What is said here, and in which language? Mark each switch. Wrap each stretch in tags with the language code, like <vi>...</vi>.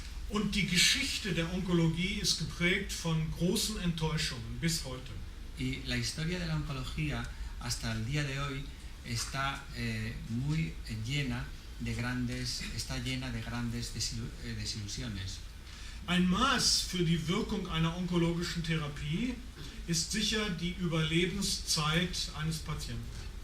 <de>Und die Geschichte der Onkologie ist geprägt von großen Enttäuschungen bis heute.</de> <es>Y la historia de la oncología hasta el día de hoy está llena de grandes desilusiones.</es> <de>Ein Maß für die Wirkung einer onkologischen Therapie ist sicher die Überlebenszeit eines Patienten.</de>